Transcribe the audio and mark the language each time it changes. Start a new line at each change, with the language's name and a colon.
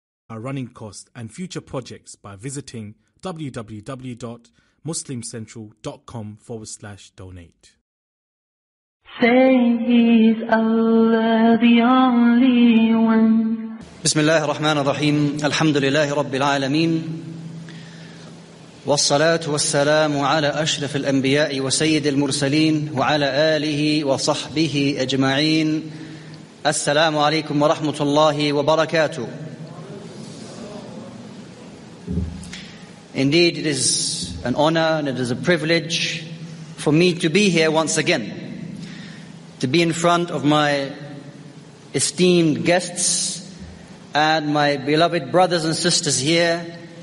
English: our running costs and future projects by visiting www.muslimcentral.com/donate. Say He's Allah, the only one.
Arabic: بسم الله الرحمن الرحيم الحمد لله رب العالمين والصلاة والسلام على أشرف الأنبياء وسيد المرسلين وعلى آله وصحبه أجمعين. السلام عليكم ورحمة الله وبركاته.
English: Indeed, it is an honor and it is a privilege for me to be here once again, to be in front of my esteemed guests and my beloved brothers and sisters here.